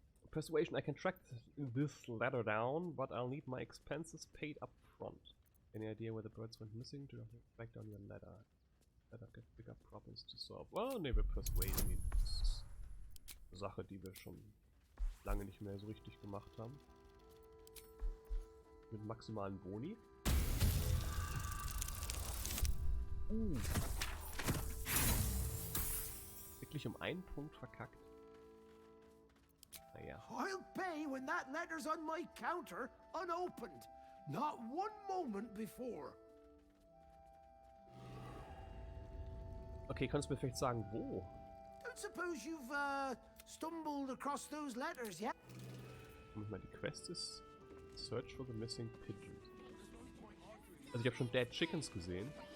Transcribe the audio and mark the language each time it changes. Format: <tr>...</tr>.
<en>Persuasion, I can track this letter down, but I'll need my expenses paid up front. Any idea where the birds went missing? Do not track down your letter. Better get bigger problems to solve.</en> <de>Well, nee, wir persuaden ihn. Das ist eine Sache, die wir schon lange nicht mehr so richtig gemacht haben. Mit maximalen Boni. Wirklich um einen Punkt verkackt. Naja.</de> <en>I'll pay when that letter's on my counter, unopened. Not one moment before.</en> <de>Okay, kannst du mir vielleicht sagen, wo?</de> <en>Don't suppose you've stumbled across those letters yet?</en> <de>Moment mal, die Quest ist Search for the Missing Pigeon. Also ich habe schon Dead Chickens gesehen.</de>